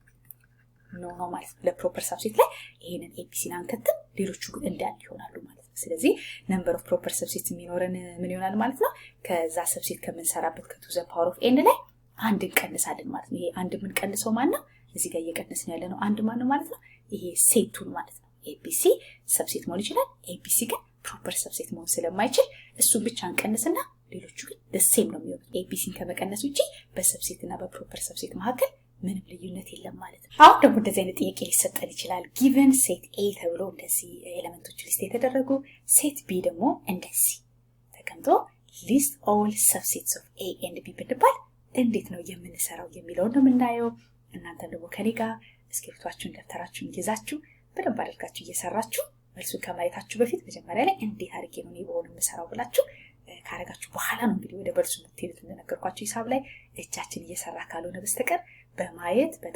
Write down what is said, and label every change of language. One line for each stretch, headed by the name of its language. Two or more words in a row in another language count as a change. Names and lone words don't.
Amharic: ነው ማለት ነው ለፕሮፐር ሰብሴት ላይ ይሄንን ኤቢሲን አንከትም ሌሎቹ ግን እንዳል ይሆናሉ ማለት ነው ስለዚህ
English: number of proper subset
Amharic: የሚኖረን ምን ይሆናል ማለት ነው ከዛ ሰብሴት ከምንሰራበት ከቱ ዘ ፓወር ኦፍ ኤን ላይ አንድ እንቀንሳለን ማለት ነው ይሄ አንድ ምን ቀንሰው ማን ነው እዚህ ጋር እየቀነስን ያለ ነው አንድ ማን ነው ማለት ነው ይሄ ሴቱን ማለት ነው ኤቢሲ ሰብሴት መሆን ይችላል ኤቢሲ ግን
English: proper subset
Amharic: መሆን ስለማይችል እሱን ብቻ እንቀንስና ሌሎቹ ግን
English: the same
Amharic: ነው የሚሆኑት ኤቢሲን ከመቀነስ ውጪ በሰብሴት እና በፕሮፐር ሰብሴት መካከል ምንም ልዩነት የለም ማለት ነው። አሁን ደግሞ እንደዚህ አይነት ጥያቄ ሊሰጠን ይችላል።
English: given set A
Amharic: ተብሎ እንደዚህ ኤሌመንቶች ሊስት የተደረጉ
English: set B
Amharic: ደግሞ እንደዚህ ተቀምጦ
English: list all subsets of A and B
Amharic: ብንባል እንዴት ነው የምንሰራው የሚለውን ነው የምናየው። እናንተ ደግሞ ከኔ ጋር እስክሪፕቷችሁን ደብተራችሁን ይዛችሁ በደንብ አድርጋችሁ እየሰራችሁ መልሱን ከማየታችሁ በፊት መጀመሪያ ላይ እንዴት አድርጌ ነው በሆነ የምሰራው ብላችሁ ካረጋችሁ በኋላ ነው እንግዲህ ወደ መልሱ የምትሄዱት። እንደነገርኳችሁ ሂሳብ ላይ እጃችን እየሰራ ካልሆነ በስተቀር በማየት